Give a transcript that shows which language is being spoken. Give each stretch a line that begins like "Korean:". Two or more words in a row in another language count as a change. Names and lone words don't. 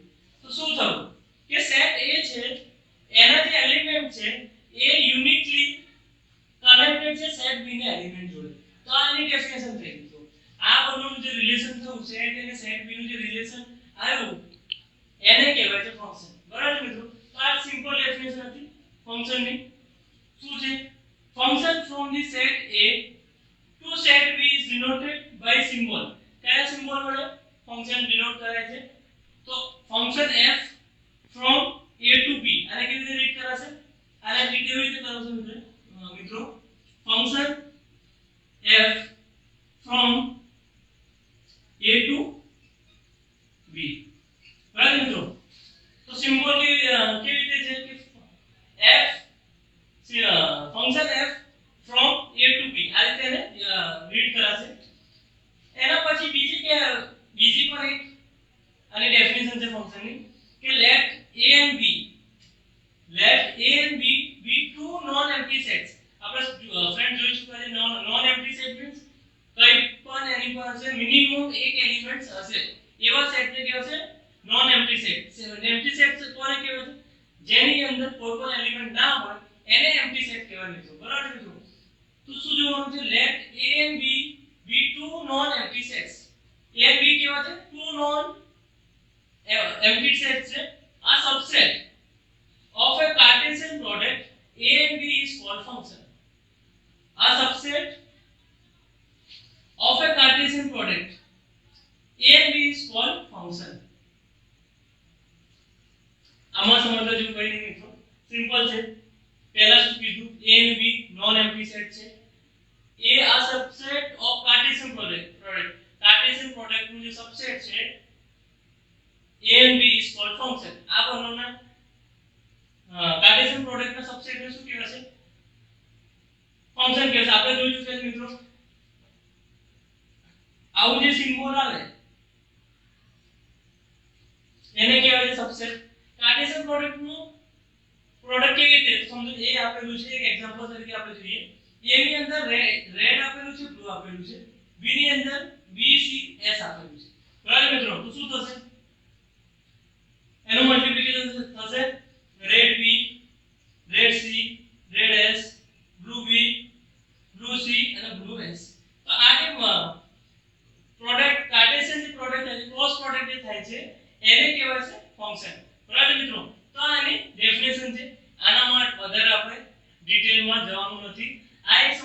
Gujarati: તો શું થયું કે સેટ a છે એના જે એલિમેન્ટ છે એ યુનિકલી કનેક્ટેડ છે સેટ b ના એલિમેન્ટ જોડે. તો આની ડેફિનેશન થઈ ગઈ. તો આ બંનેનું જે રિલેશન થયું સેટ અને સેટ b નું જે રિલેશન આવ્યું એને કહેવાય છે ફંક્શન. બરાબર મિત્રો, તો આ સિમ્પલ ડેફિનેશન હતી ફંક્શન ફંક્શન ની શું છે
English: function from the set A to set B is denoted by symbol
Gujarati: કયા સિમ્બોલ વડે ફંક્શન ડિનોટ કરે છે તો
English: function f from A to B
Gujarati: આને કેવી રીતે રીડ કરાશે આને રીડ કેવી રીતે કરાવશો મિત્રો
English: function f from A to B
Gujarati: બરાબર મિત્રો તો સિમ્બોલ કેવી રીતે છે કે
English: f function f from A to B
Gujarati: આ રીતે એને રીડ કરાશે એના પછી બીજી પણ એક આની ડેફિનેશન છે ફંક્શન ની કે
English: let a and b be two non empty sets
Gujarati: આપણે ફ્રેન્ડ જોઈ ચૂક્યા છે
English: non empty set means
Gujarati: કઈ પણ એની પાસે મિનિમમ એક એલિમેન્ટ હશે એવા સેટ ને કહેવાય છે
English: non empty set empty set
Gujarati: કોને કહેવાય છે જેની અંદર કોઈ પણ એલિમેન્ટ ના હોય એને
English: empty set
Gujarati: કહેવાય મિત્રો બરાબર મિત્રો તો શું જોવાનું છે
English: let a and b
Gujarati: be
English: two non empty sets
Gujarati: a and b કેવા છે two non empty sets છે
English: a subset of a Cartesian product a and b is called function a subset of a Cartesian product a and b is called function
Gujarati: આમાં સમજવા જેવું કઈ નહીં મિત્રો સિમ્પલ છે પહેલા શું કીધું
English: a and b non empty set
Gujarati: છે
English: a a subset of Cartesian product
Gujarati: Cartesian product નું જે subset છે
English: a and b is called function
Gujarati: આ બંનેના
English: Cartesian product
Gujarati: ના subset ને શું કહેવાય છે ફંક્શન કહેવાય આપણે જોયું છે મિત્રો આવું જે સિમ્બોલ આવે એને કહેવાય છે
English: subset Cartesian product
Gujarati: નું પ્રોડક્ટ કેવી રીતે સમજો એ આપેલું છે એક એક્ઝામ્પલ તરીકે આપણે જોઈએ a ની અંદર રેડ આપેલું છે બ્લુ આપેલું છે b ની અંદર b c s આપેલું છે બરાબર મિત્રો તો શું થશે એનું મલ્ટીપ્લિકેશન થશે રેડ b રેડ c રેડ s બ્લુ b બ્લુ c અને બ્લુ s તો આ જે પ્રોડક્ટ કાર્ટેશિયન ની પ્રોડક્ટ એટલે ક્રોસ પ્રોડક્ટ જે થાય છે એને કહેવાય છે ફંક્શન બરાબર મિત્રો તો આની ડેફિનેશન છે આનામાં વધારે આપણે ડિટેલમાં જવાનું નથી આ એક